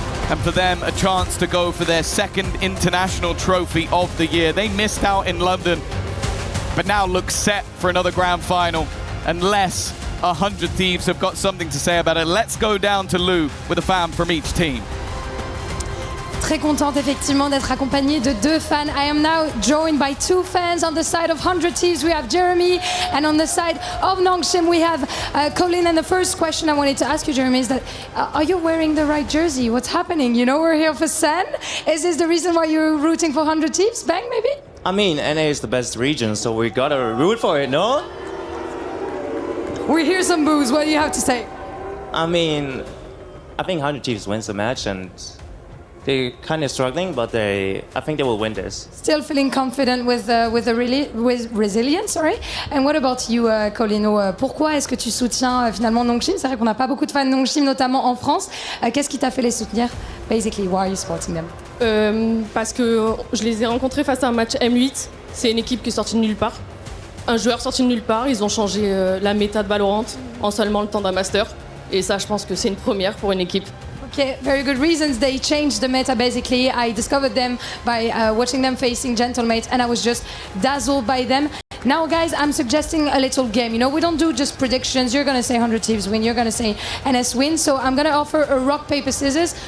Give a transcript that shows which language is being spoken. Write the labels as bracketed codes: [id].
[en] And for them, a chance to go for their second international trophy of the year. They missed out in London, but now look set for another grand final, unless 100 Thieves have got something to say about it. Let's go down to Lou with a fan from each team. [fr] très contente effectivement d'être accompagnée de deux fans. [en] I am now joined by two fans. On the side of 100 Thieves we have Jeremy, and on the side of Nongshim we have Colin. And the first question I wanted to ask you, Jeremy, is that are you wearing the right jersey? What's happening? You know, we're here for Sen. Is this the reason why you're rooting for 100 Thieves? Bang, maybe? I mean, NA is the best region, so we gotta root for it, no? We hear some boos. What do you have to say? I mean, I think 100 Thieves wins the match, and they're kind of struggling, but I think they will win this. Still feeling confident with resilience, sorry. And what about you, Colin? [fr] Pourquoi est-ce que tu soutiens finalement Nongshim? C'est vrai qu'on n'a pas beaucoup de fans de Nongshim, notamment en France. Qu'est-ce qui t'a fait les soutenir? [en] Basically, why are you supporting them? [fr] Parce que je les ai rencontrés face à un match M8. C'est une équipe qui est sortie de nulle part. Un joueur sorti de nulle part. Ils ont changé la méta de VALORANT en seulement le temps d'un master. Et ça, je pense que c'est une première pour une équipe. [en] Okay, very good reasons. They changed the meta basically. I discovered them by watching them facing Gentlemates, and I was just dazzled by them. Now, guys, I'm suggesting a little game. You know, we don't do just predictions. You're gonna say 100 Thieves win. You're gonna say NS win. So I'm gonna offer a rock, paper, scissors.